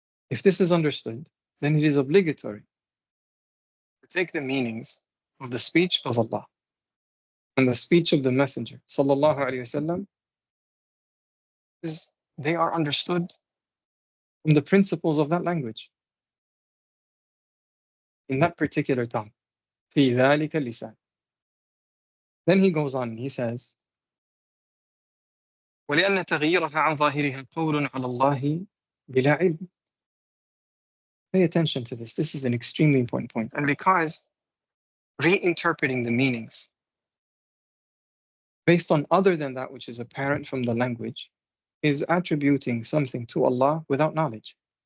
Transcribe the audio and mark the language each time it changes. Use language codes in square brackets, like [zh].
[en] If this is understood, then it is obligatory to take the meanings of the speech of Allah and the speech of the Messenger sallallahu alayhi wasallam, they are understood from the principles of that language in that particular tongue. [ar] في ذلك اللسان. [en] Then he goes on, he says, [ar] وَلِأَنَّ تَغْيِيرَهَا عَنْ ظَاهِرِهَا قَوْلٌ عَلَى اللَّهِ بِلَا عِلْمٍ. [en] Pay attention to this. This is an extremely important point. And because reinterpreting the meanings based on other than that which is apparent from the language is attributing something to Allah without knowledge.